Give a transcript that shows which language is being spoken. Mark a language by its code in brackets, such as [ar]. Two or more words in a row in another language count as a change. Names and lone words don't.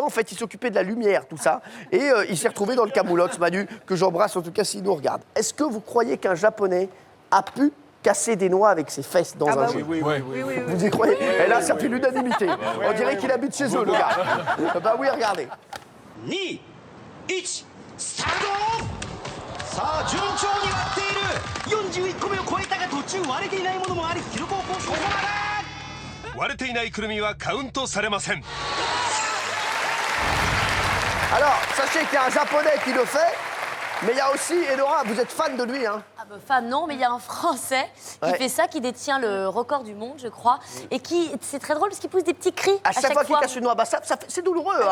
[fr] En fait, il s'occupait de la lumière, tout ça. Et il s'est retrouvé dans le Camoulox, Manu, que j'embrasse en tout cas s'il nous regarde. Est-ce que vous croyez qu'un Japonais a pu casser des noix avec ses fesses dans un jeu? Oui. Vous y croyez? Et là, ça fait l'unanimité. On dirait qu'il habite chez eux, le gars. Bah oui, regardez. [ja] 2、1、スタート。さあ順調に割っている。41個目を超えたが途中割れていないものもあり記録を更新。ここまで。割れていないくるみはカウントされません。 [fr] Alors, sachez qu'il y a un Japonais qui le fait, mais il y a aussi, Elora, vous êtes fan de lui, hein? Ah bah, fan, non, mais il y a un Français qui fait ça, qui détient le record du monde, je crois, et qui, c'est très drôle parce qu'il pousse des petits cris À chaque fois qu'il casse une noix, bah c'est douloureux, hein?